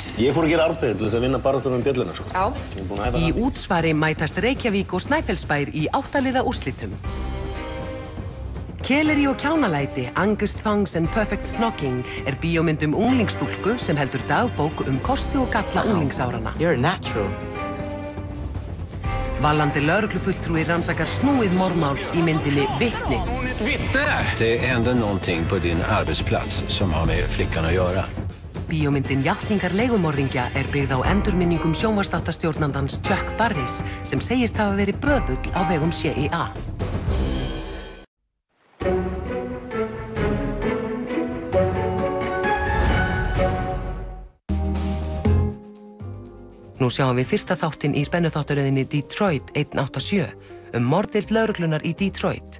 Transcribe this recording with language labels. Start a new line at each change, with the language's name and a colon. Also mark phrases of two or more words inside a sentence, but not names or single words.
Icelandic: Ég fór að gera arbeið til þess að vinna baráttunum bjölluna, sko. Já. Í útsvari mætast Reykjavík og Snæfellsbær í 8 liða úrslitum. Keleri og kjánalæti, Angus Thongs and Perfect Snocking bíómynd unglingsstúlku sem heldur dagbók kosti og galla unglingsárana.
English: You're a natural.
Icelandic: Vallandi lögreglufulltrúi rannsakar snúið morðmál í myndinni Vittni.
Swedish: Det händer någonting på din arbetsplats som har med flickan att göra.
Icelandic: Bíómyndin Játningar leigumorðingja byggð á endurminningum sjónvarpsþáttastjórnandans Chuck Barris sem segist hafa verið böðull á vegum CIA. Nú sjáum við fyrsta þáttinn í spennuþáttaröðinni Detroit 187 morðdeild lögreglunar í Detroit.